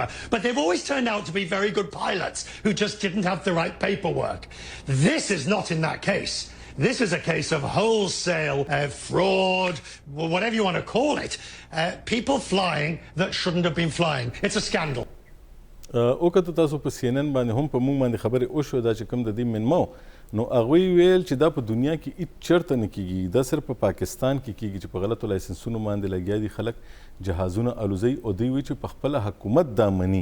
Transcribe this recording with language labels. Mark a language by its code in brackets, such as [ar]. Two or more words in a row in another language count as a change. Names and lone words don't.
[en] But they've always turned out to be very good pilots who just didn't have the right paperwork. This is not in that case. This is a case of wholesale fraud, whatever you want to call it. People flying that shouldn't have been flying. It's a scandal. [ps] وکتو تاسو په سی ان ان باندې هم په موږ باندې خبرې وشوه دا چې کوم د دې منمو, نو هغوی ویل چې دا په دنیا کې هیڅ چېرته نه کېږي, دا صرف په پاکستان کې کېږي چې په غلطو لایسنسونو باندې لګیا دي خلک جهازونه الوزوي, او دوی وایي چې په خپله حکومت دا مني.